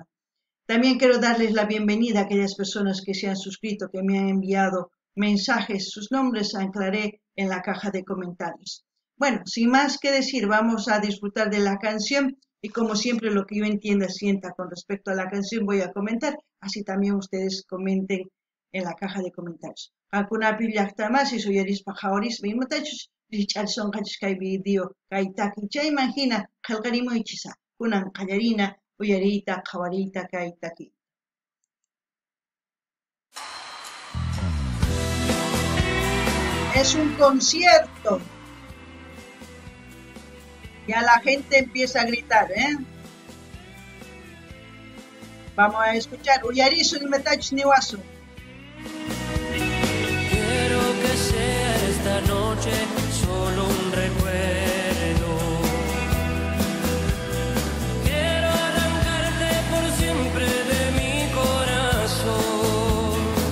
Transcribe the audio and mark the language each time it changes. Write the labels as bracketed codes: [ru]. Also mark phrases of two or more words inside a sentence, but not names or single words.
[es] También quiero darles la bienvenida a aquellas personas que se han suscrito, que me han enviado mensajes. Sus nombres anclaré en la caja de comentarios. Bueno, sin más que decir, vamos a disfrutar de la canción y como siempre lo que yo entienda, sienta con respecto a la canción voy a comentar, así también ustedes comenten en la caja de comentarios. [qu] Hakunapi llaqtamasis uyarispa qhawarispa imatachus rich'arisonqachus kay video kay takiy chayman hina qillqarimuychisa kunan qallarina uyariyta qhawariyta kay takiy. [es] Es un concierto. Ya la gente empieza a gritar, ¿eh? Vamos a escuchar. [qu] Uyarisun imatachus niwasun. [es] Quiero que sea esta noche solo un recuerdo. Quiero arrancarte por siempre de mi corazón.